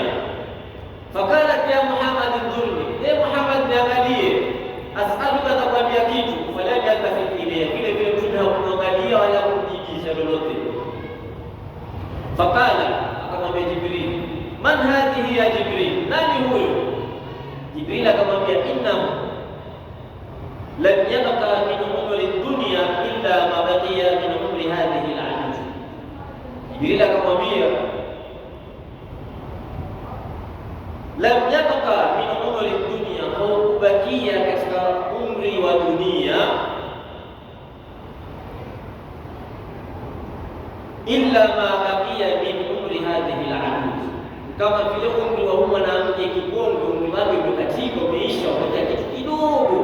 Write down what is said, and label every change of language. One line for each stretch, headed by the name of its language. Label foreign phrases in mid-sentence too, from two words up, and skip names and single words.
Arabic: فقالت يا محمد انظرني,
Swahili: Muhammad niangalie, as'aluka, atakwambia kitu.
Arabic: فلم يلتفت إلي,
Swahili: vile vile Mtume hakumwangalia wala kumjibisha lolote. Fakala, akamwambia Jibril,
Arabic: من هذه يا جبريل,
Swahili: nani huyo? Jibril akamwambia,
Arabic: إنه لم يبق من عمر الدنيا إلا ما بقي من عمر هذه العجوز.
Swahili: Jibril akamwambia,
Arabic: لم يبق من عمر الدنيا,
Swahili: haukubakia katika umri wa dunia,
Arabic: إلا ما بقي من عمر هذه العجوز,
Swahili: kama vile umri wa mwanamke kikongwe, umri wake umekatika, umeisha, umeja kitu kidogo.